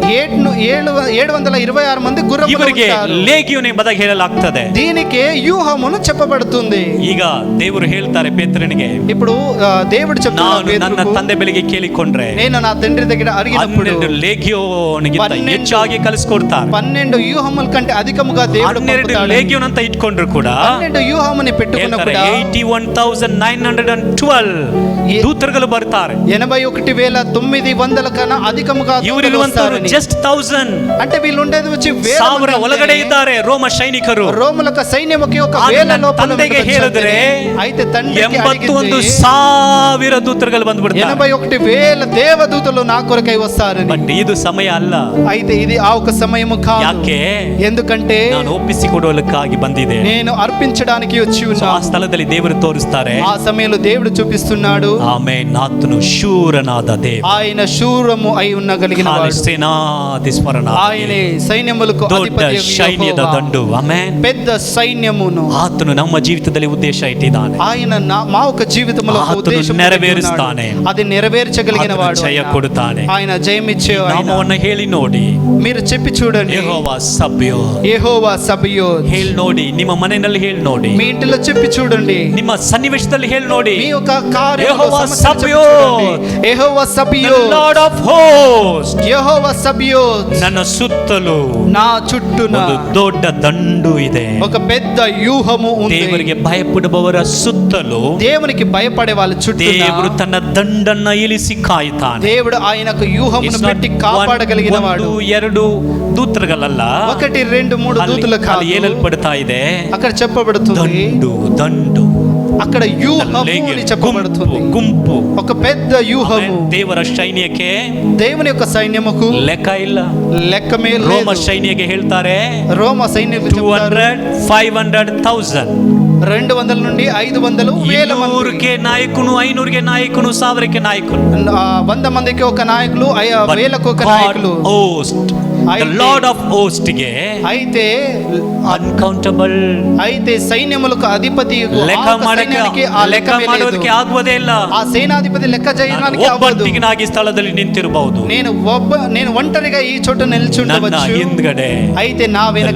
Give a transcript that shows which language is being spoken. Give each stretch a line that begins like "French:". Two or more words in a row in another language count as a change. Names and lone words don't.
Telugu: 726 మంది గుర్రం మీద
Kannada: ಇವರಿಗೆ
Telugu: ఉంటారు.
Kannada: ಲೇಗಿಯೋನ್ ಎಂಬುದಾಗಿ ಹೇಳಲಾಗ್ತದೆ.
Telugu: దీనికి వ్యూహమును చెప్పబడుతుంది.
Kannada: ಈಗ ದೇವರು ಹೇಳ್ತಾರೆ ಪೇತ್ರನಿಗೆ,
Telugu: ఇప్పుడు దేవుడు చెప్తున్నాడు
Kannada: ನಾನು ನನ್ನ
Telugu: పేతురుకు,
Kannada: ತಂದೆ ಬಳಿಗೆ ಕೇಳಿಕೊಂಡ್ರೆ
Telugu: నేను నా తండ్రి దగ్గర అడిగినప్పుడు
Kannada: 12 ಲೇಗಿಯೋನ್ಗಿಂತ ಹೆಚ್ಚಾಗಿ ಕಲಿಸ್ಕೊಡ್ತಾರೆ.
Telugu: 12 వ్యూహముల కంటే అధికముగా దేవుడు 12 పంపుతాడు.
Kannada: ಲೇಗಿಯೋನ್ ಅಂತ ಇಟ್ಕೊಂಡ್ರು ಕೂಡ
Telugu: 12 వ్యూహముని పెట్టుకున్న
Kannada: ಹೇಳ್ತಾರೆ
Telugu: కూడా
Kannada: 81,912 ದೂತರುಗಳು ಬರ್ತಾರೆ.
Telugu: 81,900 కన్నా అధికముగా
Kannada: ಇವರಿರುವಂತವರು ಜಸ್ಟ್ 1000.
Telugu: అంటే వీళ్ళు ఉండేది వచ్చి
Kannada: 1000 ಒಳಗಡೆ ಇದ್ದಾರೆ ರೋಮ ಸೈನಿಕರು.
Telugu: రోమలక సైన్యముకి ఒక
Kannada: ಆಗ 1000 ನನ್ನ
Telugu: లోపల
Kannada: ತಂದೆಗೆ ಹೇಳಿದ್ರೆ
Telugu: అయితే తండ్రికి
Kannada: 81,000 ದೂತರುಗಳು ಬಂದ್ಬಿಡ್ತಾರೆ.
Telugu: 81,000 దేవదూతలు నా కొరకై వస్తారని.
Kannada: ಬಟ್ ಇದು ಸಮಯ ಅಲ್ಲ.
Telugu: అయితే ఇది ఆ ఒక సమయము కాదు.
Kannada: ಯಾಕೆ?
Telugu: ఎందుకంటే
Kannada: ನಾನು ಒಪ್ಪಿಸಿಕೊಡೋದಕ್ಕಾಗಿ ಬಂದಿದೆ.
Telugu: నేను అర్పించడానికి వచ్చి
Kannada: ಆ
Telugu: ఉన్నా.
Kannada: ಸ್ಥಳದಲ್ಲಿ ದೇವರು ತೋರಿಸ್ತಾರೆ,
Telugu: ఆ సమయంలో దేవుడు చూపిస్తున్నాడు,
Kannada: ಆಮೇನ್ ಆತನು ಶೂರನಾದ ದೇವ,
Telugu: ఆయన శూరము అయి ఉండగలిగిన వాడు,
Kannada: ಸೇನಾಧೀಶ್ವರನ,
Telugu: ఆయనే సైన్యములకు
Kannada: ದೊಡ್ಡ
Telugu: అధిపతి
Kannada: ಸೈನ್ಯದ ದಂಡು. ಆಮೇನ್.
Telugu: పెద్ద సైన్యమును
Kannada: ಆತನು ನಮ್ಮ ಜೀವಿತದಲ್ಲಿ ಉದ್ದೇಶ ಇಟ್ಟಿದ್ದಾನೆ.
Telugu: ఆయన మా ఒక జీవితంలో ఒక ఆతను ఉద్దేశం నెరవేరుస్తానే. పెట్టుకున్నాడు. అది నెరవేర్చగలిగిన
Kannada: ಆತನು
Telugu: వాడు,
Kannada: ಜಯ ಕೊಡುತ್ತಾನೆ.
Telugu: ఆయన జయమిచ్చే
Kannada: ನಾಮವನ್ನು ಹೇಳಿ ನೋಡಿ,
Telugu: మీరు చెప్పి చూడండి,
Kannada: ಯೆಹೋವಾ ಸಬ್ಯೋತ್.
Telugu: యెహోవా సబయోత్.
Kannada: ಹೇಳಿ ನೋಡಿ, ನಿಮ್ಮ ಮನೆಯಲ್ಲಿ ಹೇಳಿ ನೋಡಿ,
Telugu: మీ ఇంటిలో చెప్పి చూడండి,
Kannada: ನಿಮ್ಮ ಸನ್ನಿವೇಶದಲ್ಲಿ ಹೇಳಿ ನೋಡಿ,
Telugu: మీ యొక్క కార్యంలో యెహోవా సమస్యలు చెప్పి సబయోత్. చూడండి. యెహోవా సబయోత్,
English: Lord of host.
Telugu: యెహోవా సబయోత్.
Kannada: ನನ್ನ ಸುತ್ತಲೂ
Telugu: నా చుట్టూన
Kannada: ಒಂದು ದೊಡ್ಡ ದಂಡು ಇದೆ.
Telugu: ఒక పెద్ద వ్యూహము ఉంది.
Kannada: ದೇವರಿಗೆ ಭಯಪಡುವವರ ಸುತ್ತಲೂ
Telugu: దేవునికి భయపడే వాళ్ళ చుట్టూ
Kannada: ದೇವರು ತನ್ನ ದಂಡನ್ನ ಇಳಿಸಿ ಕಾಯುತ್ತಾನೆ.
Telugu: దేవుడు ఆయనకు వ్యూహమును పెట్టి కాపాడగలిగిన వాడు.
Kannada: 1-2 ದೂತರುಗಳಲ್ಲ,
Telugu: 1, 2, 3 దూతలు
Kannada: ಅಲ್ಲಿ
Telugu: కాదు.
Kannada: ಹೇಳಲ್ಪಡ್ತಾ ಇದೆ
Telugu: అక్కడ చెప్పబడుతుంది,
Kannada: ದಂಡು
Telugu: అక్కడ వ్యూహము అని చెప్పబడుతుంది.
Kannada: ಗುಂಪು.
Telugu: ఒక పెద్ద వ్యూహము.
Kannada: ದೇವರ ಸೈನ್ಯಕ್ಕೆ
Telugu: దేవుని యొక్క సైన్యముకు
Kannada: ಲೆಕ್ಕ ಇಲ್ಲ.
Telugu: లెక్కమే
Kannada: ರೋಮ
Telugu: లేదు.
Kannada: ಸೈನ್ಯಕ್ಕೆ ಹೇಳ್ತಾರೆ
Telugu: రోమ సైన్యులు 200,000-500,000. 200 నుండి 500 వేల మంది.
Kannada: 200ಕ್ಕೆ ನಾಯಕನು, 500ಕ್ಕೆ ನಾಯಕನು, 1000ಕ್ಕೆ ನಾಯಕನು.
Telugu: 100 మందికి ఒక నాయకులు, 1000కు ఒక నాయకులు.
English: The Lord of host ಗೆ
Telugu: అయితే
Kannada: ಅನ್ಕೌಂಟಬಲ್.
Telugu: అయితే సైన్యములకు అధిపతి
Kannada: ಲೆಕ್ಕ ಮಾಡೋದಕ್ಕೆ ಆಗುವುದೇ ಇಲ್ಲ.
Telugu: ఆ సేనాధిపతి లెక్క చేయడానికి అవ్వదు.
Kannada: ಒಬ್ಬಂಟಿಗನಾಗಿ ಸ್ಥಳದಲ್ಲಿ ನಿಂತಿರಬಹುದು.
Telugu: నేను ఒంటరిగా ఈ చోట నిలిచి
Kannada: ನನ್ನ
Telugu: ఉండవచ్చు.
Kannada: ಹಿಂದ್ಗಡೆ
Telugu: అయితే నా వెనక